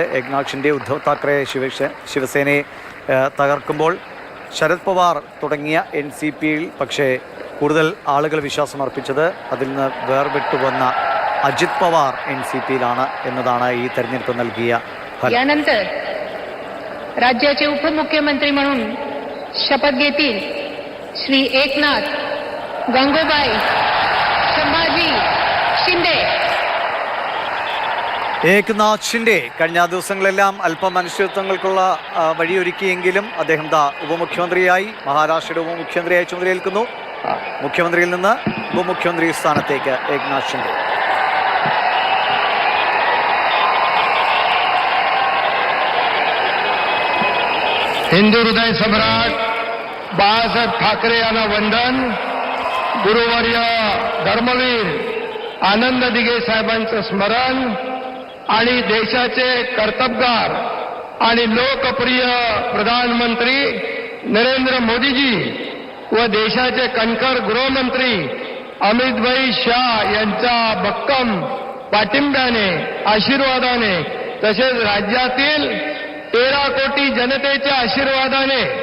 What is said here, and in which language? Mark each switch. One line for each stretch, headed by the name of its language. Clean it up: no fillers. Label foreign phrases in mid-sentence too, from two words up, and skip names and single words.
Malayalam: ഏക്നാഥ് ഷിൻഡെ, ഉദ്ധവ് താക്കറെ ശിവസേനയെ തകർക്കുമ്പോൾ ശരത് പവാർ തുടങ്ങിയ NCPയിൽ പക്ഷേ കൂടുതൽ ആളുകൾ വിശ്വാസം അർപ്പിച്ചത് അതിൽ നിന്ന് വേർവിട്ടുവന്ന അജിത് പവാർ NCPയിലാണ് എന്നതാണ് ഈ തെരഞ്ഞെടുപ്പ് നൽകിയ ഫലം.
Marathi: यानंतर राज्याचे उपमुख्यमंत्री म्हणून शपथ घेतील श्री एकनाथ गंगूबाई संभाजी शिंदे.
Malayalam: ഏക്നാഥ് ഷിൻഡെ കഴിഞ്ഞ ദിവസങ്ങളെല്ലാം അല്പം അനിശ്ചിതത്വങ്ങൾക്കുള്ള വഴിയൊരുക്കിയെങ്കിലും അദ്ദേഹം ഉപമുഖ്യമന്ത്രിയായി മഹാരാഷ്ട്രയുടെ ഉപമുഖ്യമന്ത്രിയായി ചുമതലയേൽക്കുന്നു. മുഖ്യമന്ത്രിയിൽ നിന്ന് ഉപമുഖ്യമന്ത്രി സ്ഥാനത്തേക്ക് ഏക്നാഥ് ഷിൻഡെ.
Marathi: हिंदू हृदय सम्राट बाळासाहेब ठाकरे यांना वंदन. गुरुवर्य धर्मवीर आनंद दिघे साहेबांचं स्मरण आणि देशाचे कर्तबगार आणि लोकप्रिय प्रधानमंत्री नरेंद्र मोदीजी व देशाचे कणखर गृहमंत्री अमितभाई शाह यांच्या भक्कम पाठिंब्याने, आशीर्वादाने तसेच राज्यातील 13 कोटी जनतेच्या आशीर्वादाने